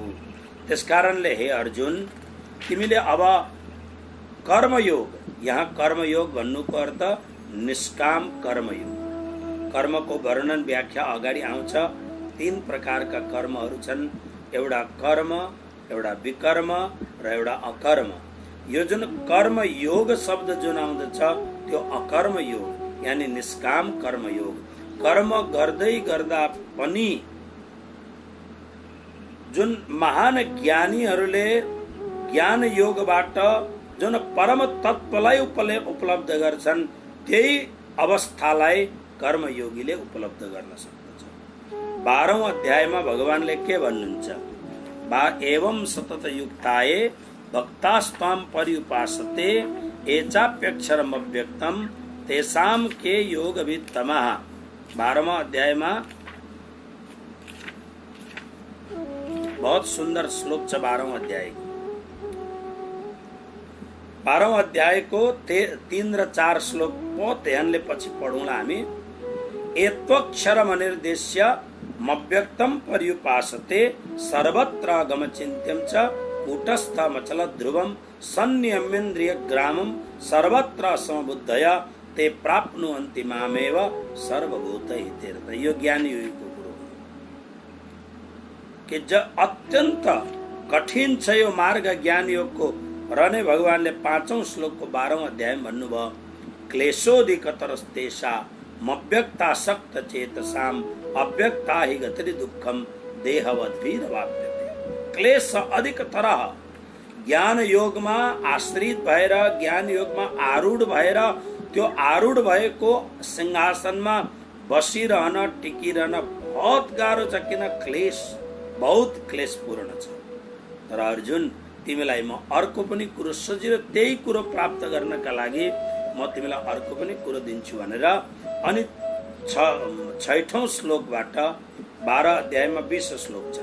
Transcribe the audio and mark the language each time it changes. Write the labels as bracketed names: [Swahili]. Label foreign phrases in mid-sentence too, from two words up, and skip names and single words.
[Nepali] त्यसकारणले हे अर्जुन, तिमीले अब कर्मयोग, यहाँ कर्मयोग भन्नुको अर्थ निष्काम कर्मयोग। कर्मको वर्णन व्याख्या अगाडि आउँछ। 3 प्रकारका कर्महरू छन्, एउटा कर्म, एउटा विकर्म र एउटा अकर्म। यो जुन कर्मयोग शब्द जुन आउँदछ त्यो अकर्म योग यानी निष्काम कर्मयोग। कर्म गर्दै गर्दा पनि जुन महान ज्ञानीहरूले ज्ञान योगबाट जुन परम तत्त्वलाई उपलब्ध गर्छन् त्यही अवस्थालाई कर्मयोगीले उपलब्ध गर्न सक्दछ। 12औं अध्यायमा भगवानले के भन्नुहुन्छ, [Sanskrit] एवं सतत युक्ताये भक्तास्त्वां पर्युपासते एचाप्यक्षरम अव्यक्तम तेषां के योगवित्तमः। [Nepali] 12वां अध्यायमा [Hindi] बहुत सुंदर [Nepali] श्लोक छ। 12वां अध्याय 12वां अध्यायको 3 र 4 श्लोक बहुत ध्यानले पछि पढौँला हामी। [Sanskrit] एत्वक्षरम अनिर्देश्य मव्यक्तम पर्युपासते सर्वत्र गमचिन्त्यं च कूटस्थमचल ध्रुवम सन्नियमेन्द्रिय ग्रामम सर्वत्र समबुद्धया ते प्राप्नुवन्ति मामेव सर्वभूतहिते। [Nepali] यो ज्ञान योगको कुरो कि अत्यन्त कठिन छ यो मार्ग ज्ञान योगको। र नै भगवानले 5औं श्लोकको 12औं अध्यायमा भन्नुभयो, [Sanskrit] क्लेशोधिकतरस्तेषा मव्यक्ता सक्त चेतसाम अव्यक्ता हि गति दुःखम देहवद्भिरवाप्यते। [Nepali] क्लेश अधिक तरह ज्ञान योगमा आश्रित भएर, ज्ञान योगमा आरूढ भएर त्यो आरूढ भएको सिंहासनमा बसिरहन टिकिरहन बहुत गाह्रो छ, किन क्लेश बहुत क्लेशपूर्ण छ। तर अर्जुन, तिमीलाई म अर्को पनि कुरो सजिलो त्यही कुरो प्राप्त गर्नका लागि म तिमीलाई अर्को पनि कुरो दिन्छु भनेर अनि 6औं श्लोकबाट 12 अध्यायमा 20 श्लोक छ।